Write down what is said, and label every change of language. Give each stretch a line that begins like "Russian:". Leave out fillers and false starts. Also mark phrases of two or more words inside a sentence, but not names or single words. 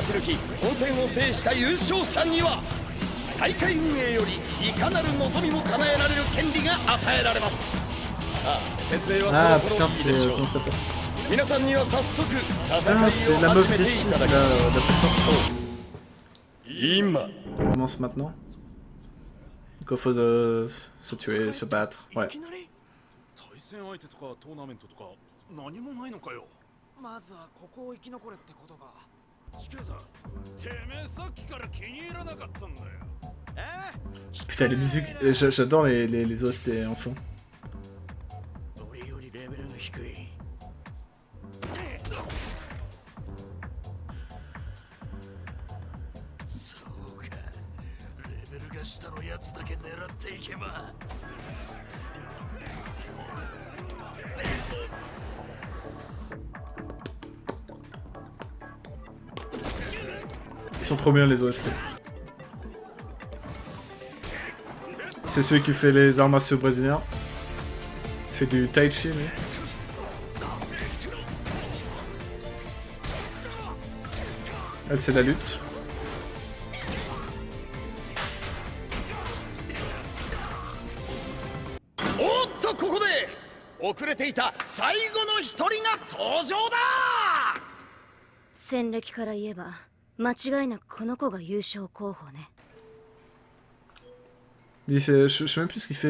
French: Ah putain, c'est... comment ça s'appelle? Ah, c'est la meuf des 6 là, la plus forte. Ça commence maintenant. qu'il faut se tuer, se battre. Ouais.
Japanese: 対戦相手とかトーナメントとか何もないのかよ。まずはここを生き残れってことか。シケさん、てめえさっきから気に入らなかったんだよ。
French: Putain, les musiques, j'adore les OST enfants.
Japanese: 俺よりレベルが低い。そうか、レベルが下のやつだけ狙っていけば。
French: Ils sont trop bien les OST. C'est celui qui fait les arts martiaux brésiliens. Il fait du tai chi, lui. Elle, c'est la lutte.
Japanese: Oh, ここで遅れていた最後の一人が登場だ。戦歴から言えば間違いなくこの子が優勝候補ね。
French: Je sais même plus ce qu'il fait.